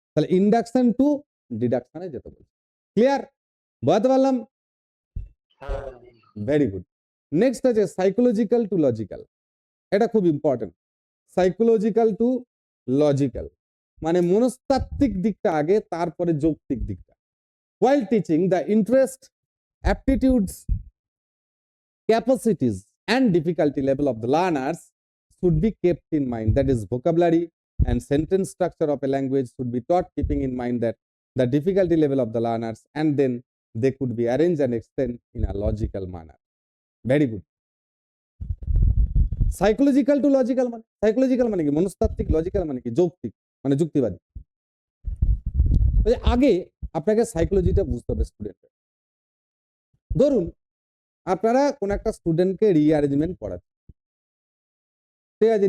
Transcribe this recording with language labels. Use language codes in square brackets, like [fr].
[bn] তাহলে induction two ডিডাকশনে যেতে বলছি। ক্লিয়ার? বুঝতে পারলাম? [en] Very good. Next আছে psychological to logical. [bn] এটা খুব [en] Important. Psychological to logical, [bn] মানে মনস্তাত্ত্বিক দিকটা আগে, তারপরে যৌক্তিক দিকটা। [en] While teaching, the interest, aptitudes, capacities and difficulty level of the learners should be kept in mind. That is, vocabulary and sentence structure of a language should be taught keeping in mind that the difficulty level of the learners, and then they could be arranged and extended in a logical manner. Very good. [bn] Psychological two logical মানে, psychological মানে কি মনস্তাত্ত্বিক, logical মানে কি যৌক্তিক, মানে যুক্তিবাদী। আগে আপনাকে সাইকোলজিটা বুঝতে হবে স্টুডেন্টের। ধরুন আপনারা কোন একটা স্টুডেন্টকে রিঅ্যারেঞ্জমেন্ট পড়াচ্ছেন, ঠিক আছে?